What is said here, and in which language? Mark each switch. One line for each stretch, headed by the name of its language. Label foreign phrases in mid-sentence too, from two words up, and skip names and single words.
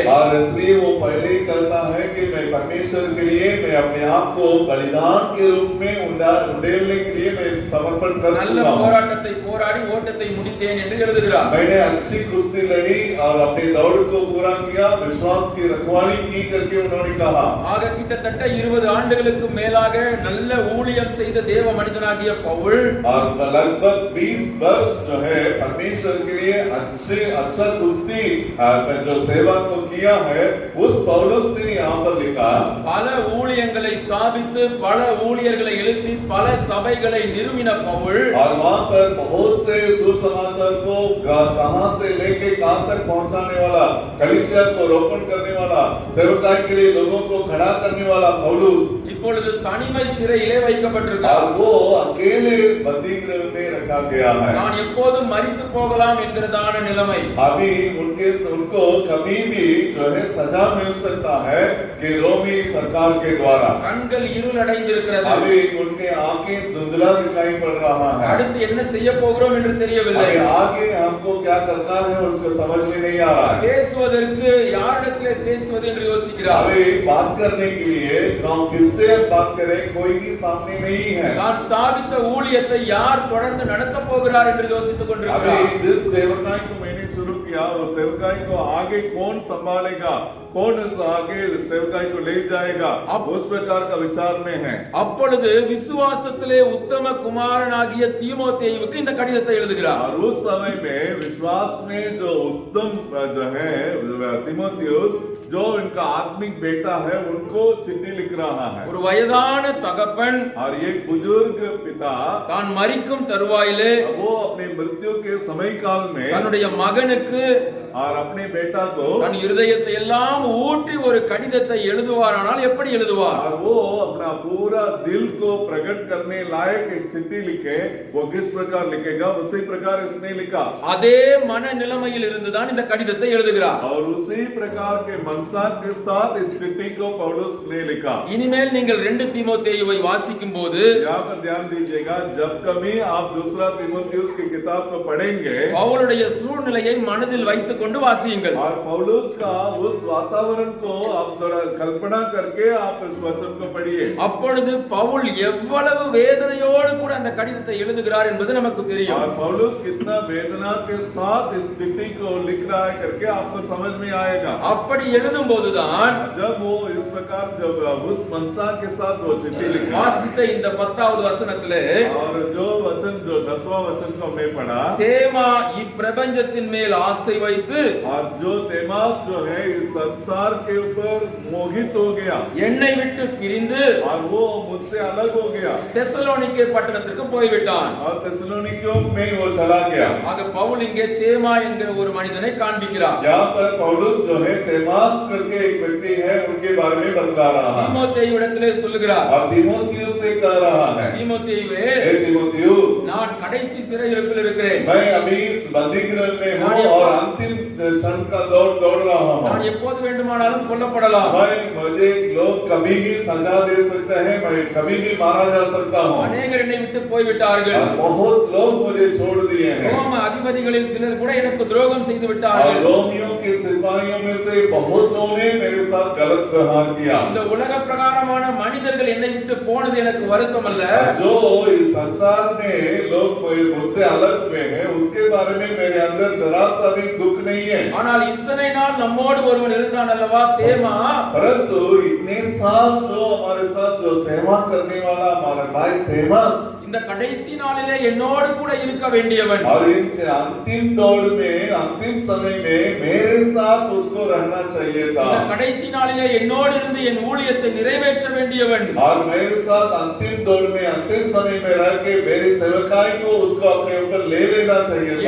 Hindi: और इसलिए वो पहले ही कहता है कि मैं परमेश्वर के लिए मैं अपने आप को बलिदान के रूप में उंडेलने के लिए मैं समर्पण कर
Tamil: நல்ல
Hindi: चुका हूं.
Tamil: போராட்டத்தை போராடி ஓட்டத்தை முடித்தேன் என்று எழுதுகிறார்.
Hindi: मैंने अच्छी कुश्ती लड़ी और अपने दौड़ को पूरा किया, विश्वास की रखवाली की करके उन्होंने कहा.
Tamil: ஆக கிட்டத்தட்ட 20 ஆண்டுகளுக்கு மேலாக நல்ல ஊழியம் செய்த தேவ மனிதனாகிய பவுல்
Hindi: और लगभग 20 वर्ष जो है परमेश्वर के लिए अच्छा कुश्ती जो सेवा को किया है, उस पौलुस ने यहाँ पर लिखा
Tamil: பல ஊழியங்களை ஸ்தாபித்து பல ஊழியர்களை எழுப்பி பல சபைகளை நிறுவின பவுல்
Hindi: और वहाँ पर बहुत से सुसमाचार को कहां से लेके कहां तक पहुंचाने वाला, कलीसिया को रोपण करने वाला, सेवकाई के लिए लोगों को खड़ा करने वाला पौलुस
Tamil: இப்பொழுது தனிமை சிறையிலே வைக்கப்பட்டிருக்கிறார்.
Hindi: और वो अकेले बंदीगृह में रखा गया है.
Tamil: நான் எப்போது மரித்து போகலாம் என்கிறதான நிலைமை.
Hindi: अभी उनको कभी भी जो है सजा मिल सकता है कि रोमी सरकार के द्वारा.
Tamil: கண்கள் இருள் அடைந்திருக்கிறது.
Hindi: अभी उनके आंखें धुंधला दिखाई पड़ रहा है.
Tamil: அடுத்து என்ன செய்ய போகிறோம் என்று தெரியவில்லை.
Hindi: अभी आगे हमको क्या करना है उसको समझ में नहीं आ रहा है.
Tamil: பேசுவதற்கு யாரிடத்திலே பேசுவது என்று யோசிக்கிறார்.
Hindi: अभी बात करने के लिए हम किससे बात करें, कोई भी सामने नहीं है.
Tamil: நான் ஸ்தாபித்த ஊழியத்தை யார் தொடர்ந்து நடத்த போகிறார் என்று யோசித்துக் கொண்டிருக்கிறார்.
Hindi: अभी जिस सेवकाई को मैंने शुरू किया, वो सेवकाई को आगे कौन संभालेगा, कौन आगे सेवकाई को ले जाएगा, अब उस प्रकार का विचार में है.
Tamil: அப்பொழுது விசுவாசத்திலே உத்தம குமாரனாகிய தீமோத்தேயுவுக்கு இந்த கடிதத்தை எழுதுகிறார்.
Hindi: और उस समय में विश्वास में जो उत्तम जो है तीमोथियुस, जो इनका आत्मिक बेटा है, उनको चिट्ठी लिख रहा है.
Tamil: ஒரு வயதான தகப்பன்
Hindi: और एक बुजुर्ग पिता
Tamil: தான் மரிக்கும் தருவாயிலே
Hindi: वो अपने मृत्यु के समय काल में
Tamil: தன்னுடைய மகனுக்கு
Hindi: और अपने बेटा को
Tamil: தன் இருதயத்தை எல்லாம் ஊற்றி ஒரு கடிதத்தை எழுதுவாரானால் எப்படி எழுதுவார்?
Hindi: और वो अपना पूरा दिल को प्रकट करने लायक एक चिट्ठी लिखे, वो किस प्रकार लिखेगा, उसी प्रकार इसने लिखा.
Tamil: அதே மன நிலைமையில் இருந்துதான் இந்த கடிதத்தை எழுதுகிறார்.
Hindi: और उसी प्रकार के मनसा के साथ इस चिट्ठी को पौलुस ने लिखा.
Tamil: இனிமேல் நீங்கள் 2 தீமோத்தேயுவை வாசிக்கும் போது
Hindi: यहाँ पर ध्यान दीजिएगा, जब कभी आप दूसरा तीमुथियुस की किताब को पढ़ेंगे,
Tamil: பவுலுடைய சூழ்நிலையை மனதில் வைத்துக் கொண்டு வாசியுங்கள்.
Hindi: और पौलुस का उस वातावरण को आप थोड़ा कल्पना करके आप इस वचन को पढ़िए.
Tamil: அப்பொழுது பவுல் எவ்வளவு வேதனையோடு கூட அந்த கடிதத்தை எழுதுகிறார் என்பது நமக்கு தெரியும்.
Hindi: और पौलुस कितना वेदना के साथ इस चिट्ठी को लिख रहा है करके आपको समझ में आएगा.
Tamil: அப்படி எழுதும் போதுதான்
Hindi: जब वो इस प्रकार जब उस मनसा के साथ वो चिट्ठी लिखा,
Tamil: வாசித்த இந்த 10வது வசனத்திலே
Hindi: और जो वचन जो 10वां वचन को हमने पढ़ा,
Tamil: தேமா இப்பிரபஞ்சத்தின் மேல் ஆசை வைத்து
Hindi: और जो तेमास जो है इस संसार के ऊपर मोहित हो गया
Tamil: என்னை விட்டு பிரிந்து
Hindi: और वो मुझसे अलग हो गया
Tamil: தெசலோனிக்கே பட்டணத்திற்கு போய்விட்டான்.
Hindi: और तेसलोनिकियों में वो चला गया.
Tamil: ஆக பவுல் இங்கே தேமா என்கிற ஒரு மனிதனை காண்பிக்கிறார்.
Hindi: यहाँ पर पौलुस जो है तेमास करके एक व्यक्ति है, उनके बारे में बतला रहा है.
Tamil: தீமோத்தேயுவிடத்திலே சொல்லுகிறார்,
Hindi: और तीमुथियुस से कह रहा है,
Tamil: தீமோத்தேயுவே,
Hindi: हे तीमुथियु,
Tamil: நான் கடைசி சிறையிருப்பில் இருக்கிறேன்.
Hindi: मैं अभी इस बंदीगृह में हूँ और अंतिम क्षण का दौड़ रहा हूँ.
Tamil: நான் எப்போது வேண்டுமானாலும் கொல்லப்படலாம்.
Hindi: मुझे लोग कभी भी सजा दे सकते हैं, मैं कभी भी मारा जा सकता हूँ.
Tamil: அநேகர் என்னை விட்டு போய்விட்டார்கள்.
Hindi: और बहुत लोग मुझे छोड़ दिए हैं.
Tamil: ரோம அதிபதிகளில் சிலர் கூட எனக்கு துரோகம் செய்து
Hindi: और
Tamil: விட்டார்கள்.
Hindi: रोमियों के सिपाहियों में से बहुतों ने मेरे साथ गलत व्यवहार किया.
Tamil: இந்த உலக பிரகாரமான மனிதர்கள் என்னை விட்டு போனது எனக்கு வருத்தம் அல்ல.
Hindi: जो इस संसार में लोग मुझसे अलग हुए हैं, उसके बारे में मेरे अंदर जरा सा भी दुख नहीं है.
Tamil: ஆனால் इतने நாள் நம்மோடு ஒருவன் இருந்தான் அல்லவா, தேமா.
Hindi: परंतु इतने साल जो हमारे साथ जो सेवा करने वाला हमारा भाई तेमास,
Tamil: இந்த கடைசி நாளிலே என்னோடு கூட இருக்க வேண்டியவன்.
Hindi: और इन अंतिम दौड़ में अंतिम समय में मेरे साथ उसको रहना चाहिए था.
Tamil: இந்த கடைசி நாளிலே என்னோடு இருந்து என் ஊழியத்தை நிறைவேற்ற வேண்டியவன்.
Hindi: और मेरे साथ अंतिम दौड़ में अंतिम समय में रह के मेरी सेवकाई को उसको अपने ऊपर ले लेना चाहिए था.